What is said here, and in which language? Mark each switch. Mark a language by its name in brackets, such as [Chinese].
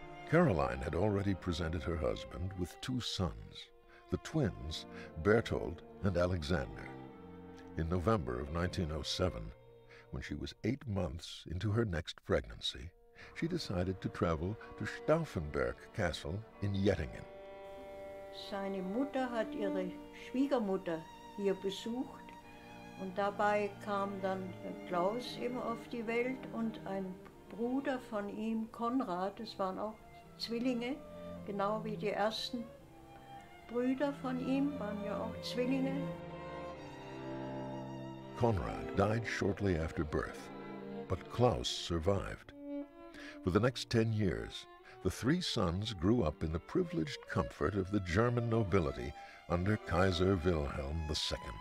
[English] Caroline had already presented her husband with two sons, the twins Berthold and Alexander. In November of 1907, when she was 8 months into her next pregnancy, she decided to travel to Stauffenberg Castle in Jettingen. [German] Seine Mutter hat ihre Schwiegermutter hier besucht und dabei kam dann Klaus eben auf die Welt und ein Bruder von ihm, Konrad, es waren auch Zwillinge, genau wie die ersten Brüder von ihm, waren ja auch Zwillinge. [English] Konrad died shortly after birth, but Klaus survived. For the next 10 years, the three sons grew up in the privileged comfort of the German nobility under Kaiser Wilhelm II.